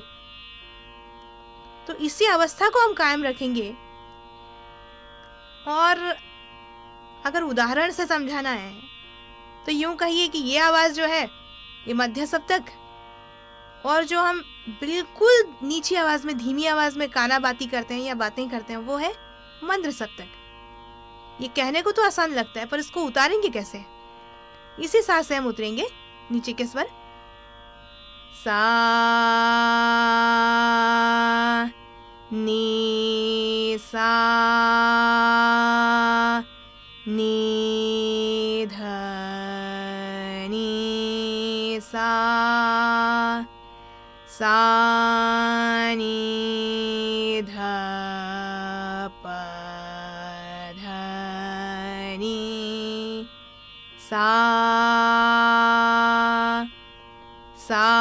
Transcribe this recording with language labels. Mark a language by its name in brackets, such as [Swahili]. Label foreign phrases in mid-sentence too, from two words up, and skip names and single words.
[Hindi] तो इसी अवस्था को हम कायम रखेंगे, और अगर उदाहरण से समझाना है तो यूं कहिए कि ये आवाज जो है ये मध्य सप्तक, और जो हम बिल्कुल नीची आवाज में, धीमी आवाज में काना बाती करते हैं या बातें करते हैं, वो है मंद्र सप्तक। ये कहने को तो आसान लगता है, पर इसको उतारेंगे कैसे? इसी साथ से हम उतरेंगे नीचे के स्वर। सा, नी सा, नी ध, नी सा, सा नी ध, प ध नी, सा, सा